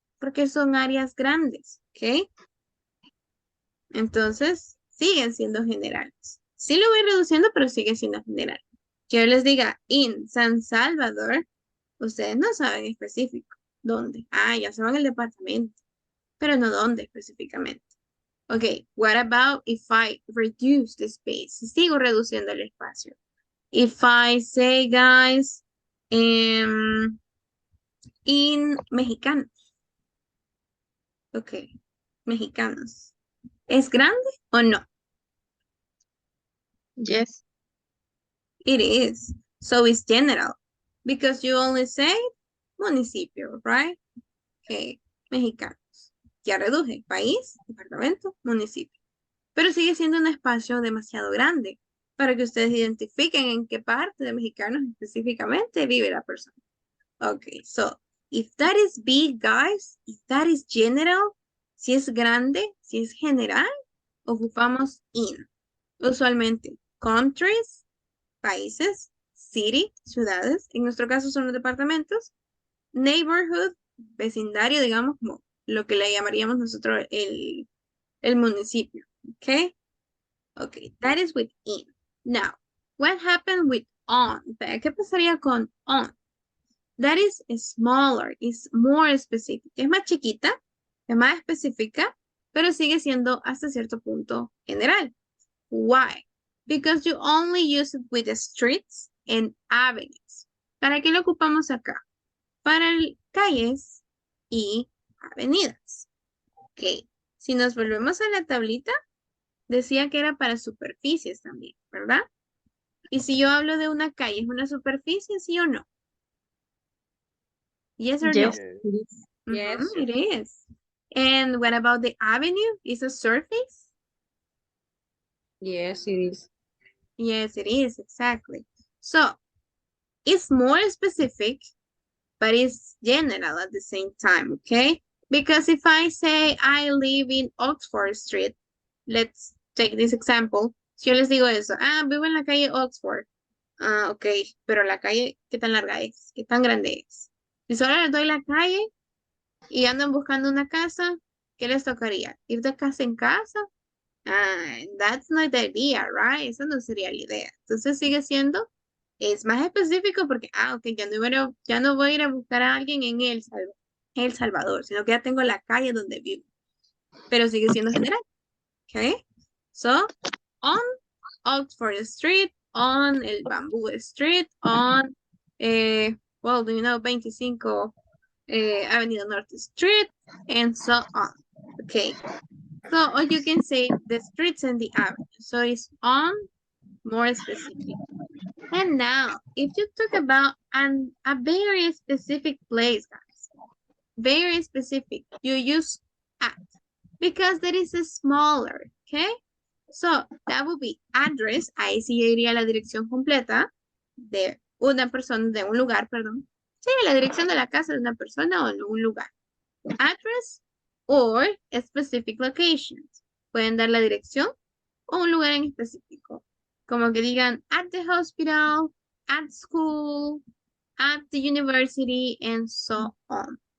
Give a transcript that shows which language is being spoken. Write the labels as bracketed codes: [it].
[es] Porque son áreas grandes, ¿ok? Entonces, siguen siendo generales. Sí lo voy reduciendo, pero sigue siendo general. Que yo les diga in San Salvador, ustedes no saben específico dónde. Ah, ya saben el departamento, pero no dónde específicamente. [en] Ok, what about if I reduce the space? [es] Sigo reduciendo el espacio. [en] If I say, guys, in mexicanos. [es] Ok, mexicanos. ¿Es grande o no? [en] Yes. It is. So it's general. Because you only say municipio, right? [es] Okay, mexicanos. Ya reduje. País, departamento, municipio. Pero sigue siendo un espacio demasiado grande para que ustedes identifiquen en qué parte de mexicanos específicamente vive la persona. [en] Okay, so if that is big, guys, if that is general, [es] si es grande, si es general, ocupamos [en] in. [es] Usualmente, countries, países, city, ciudades, en nuestro caso son los departamentos, neighborhood, vecindario, digamos, como lo que le llamaríamos nosotros el municipio, ¿ok? [en] Ok, that is with in. Now, what happened with on? [es] ¿Qué pasaría con on? [en] That is smaller, is more specific. [es] Es más chiquita, es más específica, pero sigue siendo hasta cierto punto general. [en] Why? Because you only use it with the streets and avenues. [es] ¿Para qué lo ocupamos acá? Para calles y avenidas. Ok, si nos volvemos a la tablita, decía que era para superficies también, ¿verdad? Y si yo hablo de una calle, ¿es una superficie, sí o no? [en] Yes or Yes. no? Yes. Mhm, it is. And what about the avenue? Is a surface? Yes, it is. Yes, it is, exactly. So, it's more specific, but it's general at the same time, okay? Because if I say I live in Oxford Street, let's take this example. [es] Si yo les digo eso, vivo en la calle Oxford. Ok, pero la calle, ¿qué tan larga es? ¿Qué tan grande es? Si solo les doy la calle y andan buscando una casa, ¿qué les tocaría? ¿Ir de casa en casa? [en] That's not the idea, right? [es] Esa no sería la idea. Entonces sigue siendo, es más específico porque, ok, ya no voy a ir a buscar a alguien en El Salvador, sino que ya tengo la calle donde vivo. Pero sigue siendo general. [en] Okay? So, on Oxford Street, on El Bamboo Street, on, well, do you know, 25 Avenida North Street, and so on. Okay. So, or you can say the streets and the avenue. So it's on, more specific. And now, if you talk about a very specific place, guys, very specific, you use at, because that is a smaller, okay? So, that would be address, [es] ahí sí yo iría la dirección completa de una persona, de un lugar, perdón. Sí, la dirección de la casa de una persona o de un lugar. [en] Address or specific locations. [es] Pueden dar la dirección o un lugar en específico. Como que digan [en] at the hospital, at school, at the university, and so on.